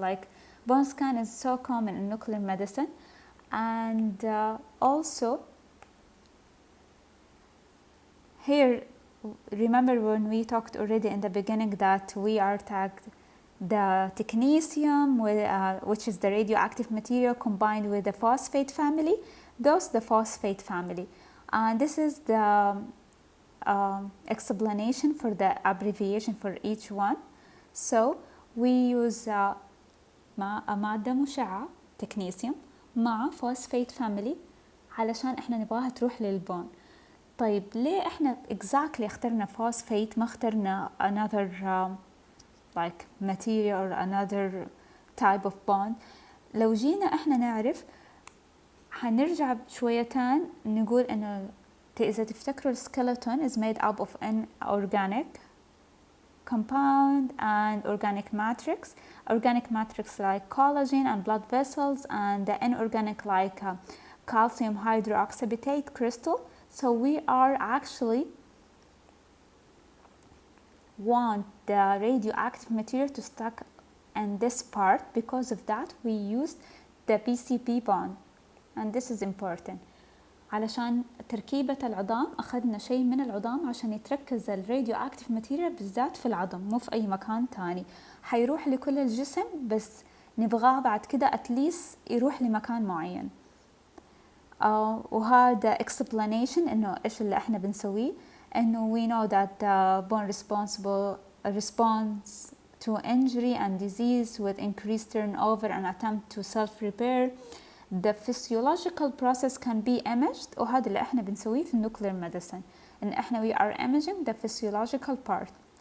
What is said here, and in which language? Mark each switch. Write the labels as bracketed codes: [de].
[en] Like bone scan is so common in nuclear medicine, and also here remember when we talked already in the beginning that we are tagged the technetium with, which is the radioactive material combined with the phosphate family, those the phosphate family, and this is the explanation for the abbreviation for each one. So we use [ar] مادة مشعة technetium مع phosphate family علشان احنا نبغاها تروح للبون. طيب ليه احنا [en] exactly [ar] اخترنا [en] phosphate [ar] ما اخترنا [en] another like material or another type of bond؟ [ar] لو جينا احنا نعرف حنرجع شويتان نقول انه إذا تفتكروا [en] skeleton is made up of an organic compound and organic matrix like collagen and blood vessels, and the inorganic like calcium hydroxyapatite crystal. So we are actually want the radioactive material to stuck in this part. Because of that we used the PCP bond, and this is important [ar] علشان تركيبة العظام أخذنا شيء من العظام عشان يتركز الراديو اكتيف ماتيريال بالذات في العظم مو في أي مكان تاني. حيروح لكل الجسم بس نبغاه بعد كده أتليس يروح لمكان معين. وهذا [en] explanation [ar] إنه إيش اللي إحنا بنسويه، إنه [en] we know that the bone responds to injury and disease with increased turnover and attempt to self-repair. The physiological process can be imaged، [ar] وهذا اللي احنا بنسويه في [en] nuclear medicine، [ar] ان احنا [en] we are imaging the physiological part.